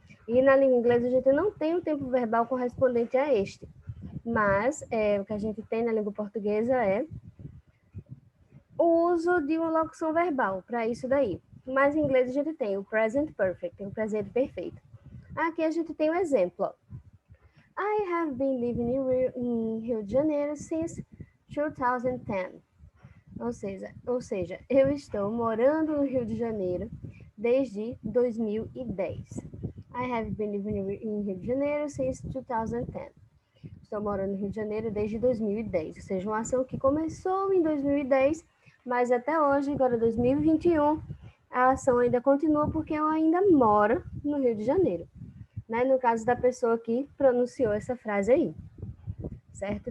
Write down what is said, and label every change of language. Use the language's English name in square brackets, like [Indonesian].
[Portuguese] E na língua inglesa a gente não tem o tempo verbal correspondente a este, mas o que a gente tem na língua portuguesa é o uso de uma locução verbal para isso daí. Mas em inglês a gente tem o present perfect, o presente perfeito. Aqui a gente tem um exemplo. Ó. [English] I have been living in Rio de Janeiro since 2010. [Portuguese] Ou seja, eu estou morando no Rio de Janeiro desde 2010. [English] I have been living in Rio de Janeiro since 2010. [Portuguese] Estou morando no Rio de Janeiro desde 2010. Ou seja, uma ação que começou em 2010, mas até hoje, agora 2021, a ação ainda continua porque eu ainda moro no Rio de Janeiro. Né? No caso da pessoa que pronunciou essa frase aí. Certo?